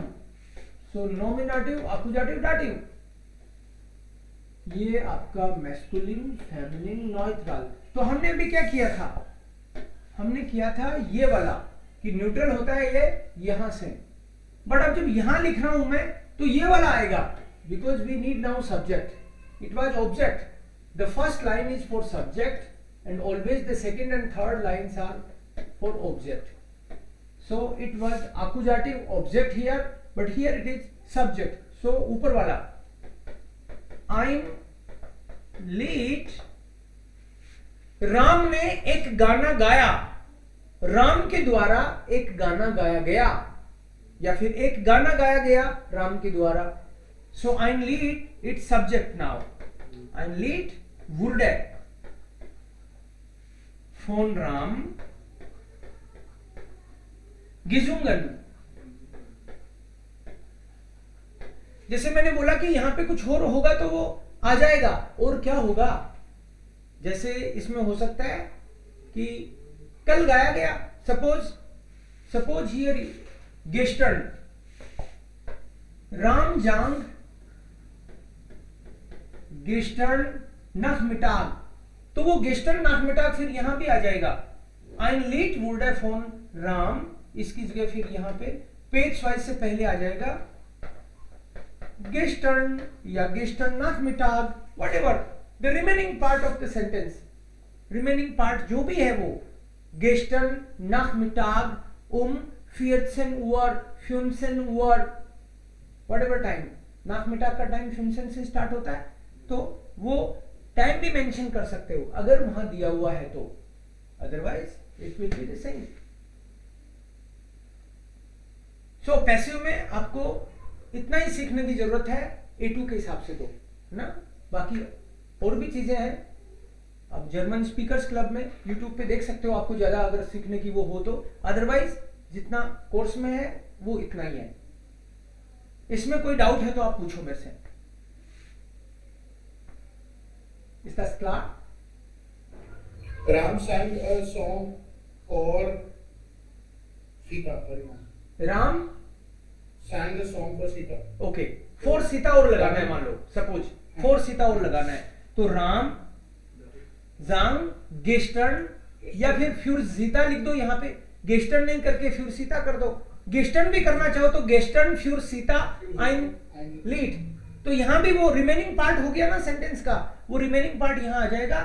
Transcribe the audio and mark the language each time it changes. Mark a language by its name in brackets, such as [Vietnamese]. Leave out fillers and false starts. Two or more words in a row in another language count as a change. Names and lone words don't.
[Hindi] सो नोमिनेटिव, आकुजाटिव, दाटिव. ये आपका मैस्कुलिन, फेमिनिन, नॉइट्रल. तो हमने अभी क्या किया था, हमने किया था ये वाला कि न्यूट्रल होता है ये यहां से. बट अब जब यहां लिख रहा हूं मैं तो ये वाला आएगा, [English] because we need now subject. it was object. the first line is for subject and always the second and third lines are for object. so it was Akkusativ object here, but here it is subject. [Hindi] सो ऊपर वाला [German] ein Lied. [Hindi] राम ने एक गाना गाया, राम के द्वारा एक गाना गाया गया, या फिर एक गाना गाया गया राम के द्वारा. [English] सो [German] ein Lied [English] it's subject now. [German] ein Lied wurde von Ram gesungen. [Hindi] जैसे मैंने बोला कि यहां पे कुछ और होगा तो वो आ जाएगा. और क्या होगा, जैसे इसमें हो सकता है कि कल गाया गया, [English] suppose here [German] gestern, Ram sang gestern Nachmittag, [Hindi] तो वो [German] gestern Nachmittag [Hindi] फिर यहां भी आ जाएगा. [German] ein Lied wurde von Ram, [Hindi] इसकी जगह फिर यहां पे पेज वाइज से पहले आ जाएगा gestern या [German] gestern Nachmittag, [English] whatever the remaining part of the sentence, remaining part [Hindi] जो भी है वो [German] gestern Nachmittag 14 Uhr 15 Uhr, [English] whatever time. [Hindi] Nachmittag का टाइम 15 से स्टार्ट होता है, तो वो टाइम भी मेंशन कर सकते हो अगर वहां दिया हुआ है तो, [English] otherwise it will be the same. [Hindi] सो पैसिव में आपको इतना ही सीखने की जरूरत है A2 के हिसाब से, तो ना बाकी और भी चीजें हैं अब जर्मन स्पीकर्स क्लब में यूट्यूब पे देख सकते हो, आपको ज्यादा अगर सीखने की वो हो तो, अदरवाइज जितना कोर्स में है वो इतना ही है। इसमें कोई डाउट है तो आप पूछो मेरे से। [English] Is that clear? Ram sang a song for Sita. राम Sang a song for Sita. [Hindi] ओके, फोर सीता और लगाना है, मान लो सपोज फोर सीता और लगाना है, तो [German] Ram sang gestern [Hindi] या फिर फ्यूर सीता लिख दो। यहाँ पे गेस्टर्न नहीं करके फ्यूर सीता कर दो। गेस्टर्न भी करना चाहो तो [German] gestern für Sita ein Lied, [Hindi] तो यहाँ भी वो [English] remaining part [Hindi] हो गया ना सेंटेंस का, वो [English] remaining part [Hindi] यहाँ आ जाएगा।